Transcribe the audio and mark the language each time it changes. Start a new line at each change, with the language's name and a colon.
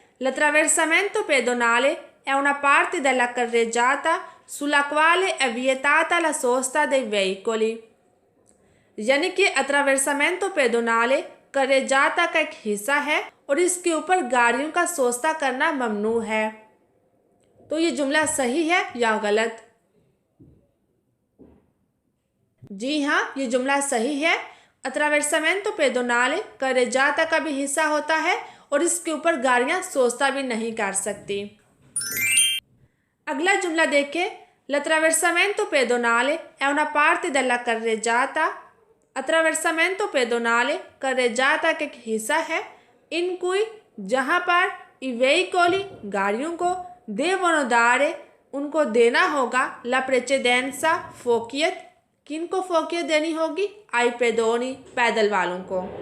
Italian: l'attraversamento pedonale è una parte della carreggiata sulla quale è vietata la sosta dei veicoli।
Hindi: यानी कि attraversamento pedonale carreggiata का एक हिस्सा है और इसके ऊपर गाड़ियों का सोस्ता करना ममनू है। तो ये जुमला सही है या गलत? जी हाँ, ये जुमला सही है। attraversamento pedonale carreggiata का भी हिस्सा होता है और इसके ऊपर गाड़ियां सोस्ता भी नहीं कर सकती। अगला जुमला देखें।
Italian: l'attraversamento pedonale è una parte della carreggiata।
Hindi: attraversamento pedonale carreggiata का एक हिस्सा है
Italian: in cui
Hindi: जहाँ पर
Italian: i veicoli
Hindi: गाड़ियों को
Italian: devono dare
Hindi: उनको देना होगा
Italian: la precedenza
Hindi: फोकियत। किनको फोकियत देनी होगी?
Italian: ai pedoni
Hindi: पैदल वालों को।